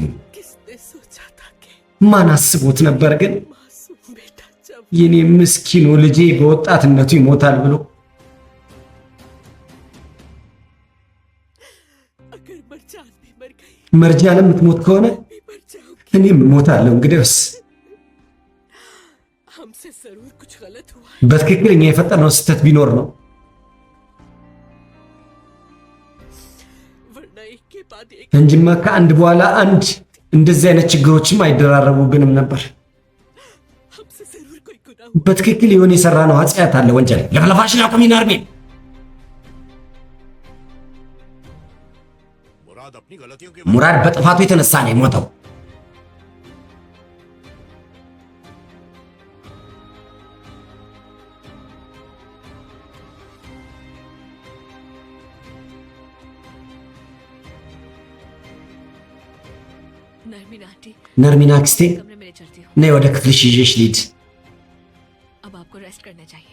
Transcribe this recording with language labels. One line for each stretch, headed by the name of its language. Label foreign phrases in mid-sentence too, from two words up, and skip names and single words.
Hindi: किसने सोचा था कि
Amharic: ማን አስቦት ነበር ግን
Hindi: मासूम बेटा जब
Amharic: የኔ ምስኪኑ ልጄ በወጣትነቱ ይሞታል ብሎ።
Hindi: अगर मरजान भी मर गई
Amharic: መርጃንም የምትሞት ከሆነ
Hindi: भी मर जाऊंगी।
Amharic: እኔም እሞታለሁ። እንግዲያውስ
Hindi: हमसे जरूर कुछ गलत हुआ है।
Amharic: በትክክል እኛ የፈጠርነው ስህተት ቢኖር ነው።
Hindi: वरना एक के बाद एक
Amharic: እንጂማ ከአንድ በኋላ አንድ እንደዚህ አይነት ችግሮችም አይደራረቡብንም ነበር።
Hindi: हमसे जरूर कोई गुनाह हुआ।
Amharic: በትክክል የሆነ የሰራነው ኃጢአት አለ፣ ወንጀል። ለፈለፋሽን አቁሚና አርሜ
Hindi: मुराद अपनी गलतियों की
Amharic: ሙራድ በጥፋቱ የተነሳ ነው የሞተው።
Hindi: नरमीन आंटी
Amharic: ነርሚና አክስቴ
Hindi: कमरे में ले चलती हूँ।
Amharic: ነይ ወደ ክፍልሽ ይዤሽ ልሂድ።
Hindi: अब आपको रेस्ट करना चाहिए।